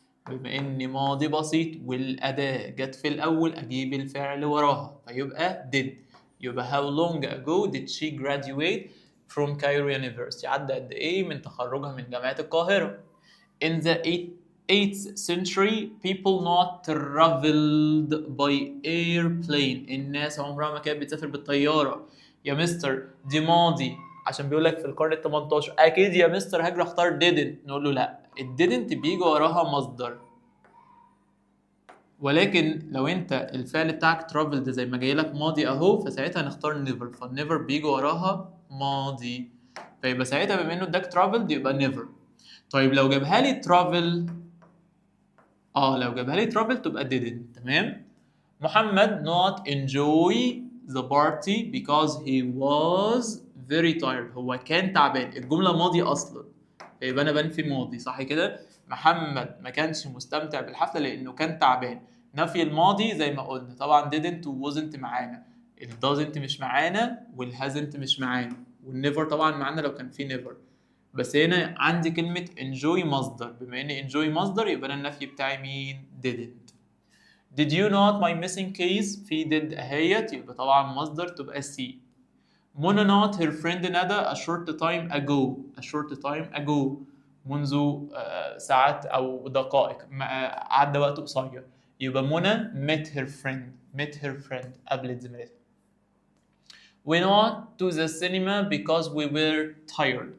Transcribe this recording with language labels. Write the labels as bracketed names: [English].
[Arabic] بما إن ماضي بسيط والأداة جت في الأول أجيب الفعل وراها فيبقى did. [English] يبقى how long ago did she graduate from Cairo University؟ [Arabic] عدى قد إيه من تخرجها من جامعة القاهرة. [English] In the 8th century people not traveled by airplane. [Arabic] الناس عمرها ما كانت بتسافر بالطيارة. يا مستر دي ماضي عشان بيقول لك في القرن ال 18. أكيد يا مستر هاجر اختار didn't. نقول له لا، ال didn't بيجي وراها مصدر. ولكن لو انت الفعل بتاعك traveled زي ما جاي لك ماضي اهو فساعتها نختار never. فالnever بيجي وراها ماضي فيبقى ساعتها بما انه اداك traveled يبقى never. طيب لو جابها لي travel لو جابها لي travel تبقى didn't. تمام. [English] محمد not enjoy the party because he was very tired. [Arabic] هو كان تعبان. الجملة ماضي أصلا فيبقى أنا بنفي ماضي صح كده. محمد ما كانش مستمتع بالحفلة لأنه كان تعبان. نفي الماضي زي ما قلنا طبعا didn't و wasn't معانا. ال doesn't مش معانا وال hasn't مش معانا وال never طبعا معانا لو كان في never. بس هنا عندي كلمة enjoy مصدر. بما إن enjoy مصدر يبقى أنا النفي بتاعي مين؟ didn't. [English] Did you not my missing keys؟ [Arabic] في did أهيت يبقى طبعا مصدر تبقى C. [English] منى not her friend ندى a short time ago. a short time ago [Arabic] منذ ساعات أو دقائق عدى وقت قصير. يبقى منى [English] met her friend [Arabic] قابلت زميلتها. [English] We not to the cinema because we were tired.